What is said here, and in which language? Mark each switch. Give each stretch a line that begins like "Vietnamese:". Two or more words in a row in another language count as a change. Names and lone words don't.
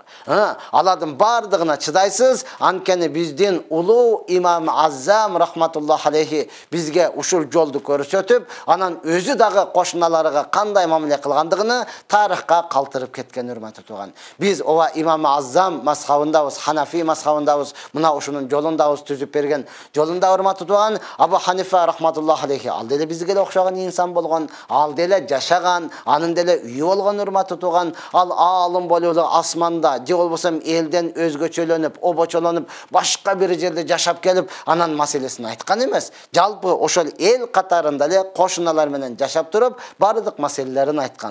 Kyrgyz: Алардын бардыгына чыдайсыз. Анткени биздин улуу имам Аззам
Arabic: رحمة الله عليه
Kyrgyz: бизге ушул жолду көрсөтүп, анан өзү дагы кошуналарга кандай мамиле кылгандыгын тарыхка калтырып кеткен, урматтуу тууган. Биз ооба имам Аззам мазхабындабыз, Ханафи мазхабындабыз, мына ушунун жолундабыз, түзүп берген жолунда, урматтуу тууган. Абу Ханифа
Arabic: رحمة الله عليه
Kyrgyz: ал деле бизге окшогон инсан болгон, ал деле жашаган. туган, анын деле үйү болгон урматтуу туган, ал аалым болуп асманда, же болбосо элден өзгөчөлөнүп, обочолонуп, башка бир жерде жашап келип, анан маселесин айткан эмес. Жалпы ошол эл катарында эле кошуналар менен жашап туруп, бардык маселелерин айткан.